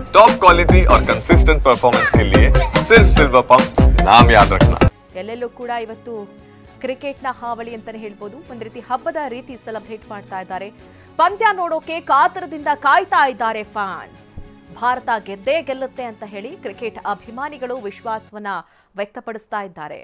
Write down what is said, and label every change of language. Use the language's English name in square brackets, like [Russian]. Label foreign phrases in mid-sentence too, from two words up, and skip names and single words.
[Hindi] टॉप क्वालिटी और कंसिस्टेंट परफॉर्मेंस के लिए सिर्फ सिल्वर पंप नाम याद रखना। [Kannada] ಎಲ್ಲೆಲ್ಲೂ ಕೂಡ ಇವತ್ತು ಕ್ರಿಕೆಟ್ನ ಹಾವಳಿ ಅಂತಾನೆ ಹೇಳ್ಬೋದು. ಒಂದು ರೀತಿ ಹಬ್ಬದ ರೀತಿ ಸೆಲೆಬ್ರೇಟ್ ಮಾಡ್ತಾ ಇದ್ದಾರೆ. ಪಂದ್ಯ ನೋಡೋಕೆ ಕಾತರದಿಂದ ಕಾಯ್ತಾ ಇದ್ದಾರೆ ಫ್ಯಾನ್ಸ್. ಭಾರತ ಗೆದ್ದೇ ಗೆಲ್ಲುತ್ತೆ ಅಂತ ಹೇಳಿ ಕ್ರಿಕೆಟ್ ಅಭಿಮಾನಿಗಳು ವಿಶ್ವಾಸವನ್ನ ವ್ಯಕ್ತಪಡಿಸ್ತಾ ಇದ್ದಾರೆ.